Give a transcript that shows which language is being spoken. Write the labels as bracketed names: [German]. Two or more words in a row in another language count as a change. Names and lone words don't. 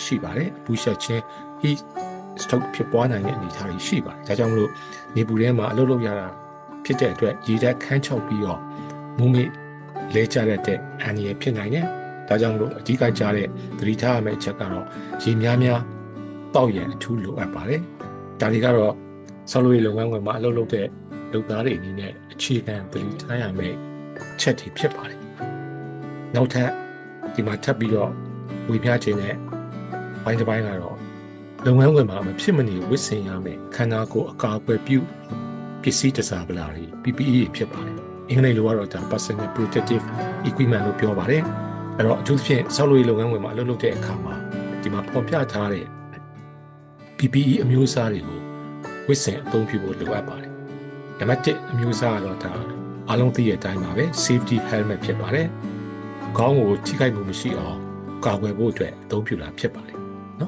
[Burmese] ရှိပါတယ်ပူရှက်ခြင်း [English] heat stroke [Burmese] ဖြစ်ပွားနိုင်တဲ့အနေအထားတွေရှိပါတယ်ဒါကြောင့်မလို့နေပူထဲမှာအလုပ်လုပ်ရတာဖြစ်တဲ့အတွက်ရေဓာတ်ခမ်းခြောက်ပြီးတော့မူးမေလဲကျတဲ့အန္တရာယ်ဖြစ်နိုင်တယ်ဒါကြောင့်မလို့အဓိကကြားတဲ့သတိထားရမယ့်အချက်ကတော့ရေများများတောက်ရန်အထူးလိုအပ်ပါတယ်ဒါတွေကတော့ဆောက်လုပ်ရေးလုပ်ငန်းခွင်မှာအလုပ်လုပ်တဲ့လုပ်သားတွေအနေနဲ့အခြေခံသတိထားရမယ့်ချက်တွေဖြစ်ပါတယ်နောက်ထပ်ဒီမှာထပ်ပြီးတော့ ဝေမျှခြင်းနဲ့ပိုင်းတစ်ပိုင်းကတော့လုပ်ငန်းခွင်မှာမဖြစ်မနေဝတ်ဆင်ရမယ်ခန္ဓာကိုယ်အကာအကွယ်ပြုပစ္စည်းတစားပလာတွေ PPE ဖြစ်ပါတယ်အင်္ဂလိပ်လိုကတော့ဒါ [English] personal protective equipment [Burmese] လို့ပြောပါတယ်အဲ့တော့အထူးသဖြင့်ဆောက်လုပ်ရေးလုပ်ငန်းခွင်မှာအလုပ်လုပ်တဲ့အခါမှာဒီမှာဖော်ပြထားတဲ့ PPE အမျိုးအစားတွေကိုဝတ်ဆင်အသုံးပြုဖို့လိုအပ်ပါတယ်နံပါတ်1အမျိုးအစားကတော့ဒါအားလုံးသိတဲ့အတိုင်းပါပဲ [English] safety helmet [Burmese] ဖြစ်ပါတယ်ခေါင်းကိုထိခိုက်မှုမရှိအောင်ကာကွယ်ဖို့အတွက်အသုံးပြုတာဖြစ်ပါတယ်နော်